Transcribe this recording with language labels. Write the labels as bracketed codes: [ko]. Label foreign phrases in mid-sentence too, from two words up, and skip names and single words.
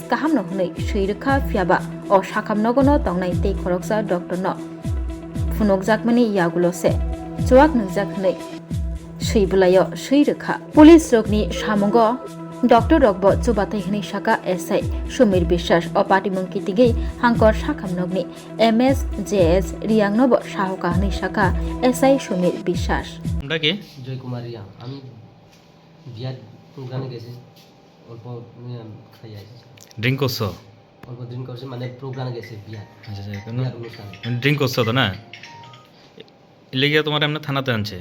[trp] kahamno hunai seirkha fiaba o sakhamnogo no tongnai tei khoroksa doctor no phunokjakmani yagulo se chuak nangjak hunai seibulayo seirkha police rokni samungo doctor rokbo chubatai hini saka SI Somir Bishas o patimung kitigei hangkor sakhamnogni MS JS Riangnobo sahoka hini saka SI Somir Bishas [bn] আমরা কি জয় কুমার রিয়া আমি বিয়ার প্রোগ্রামে গেছি অল্প খাই আসছি ড্রিঙ্ক করছো অল্প দিন করছি মানে প্রোগ্রামে গেছি বিয়ার আচ্ছা আচ্ছা কোনো বিয়ার অনুষ্ঠানে ড্রিঙ্ক করছো তো না এলিগিয়া তোমার এমনি থানাতে আনছে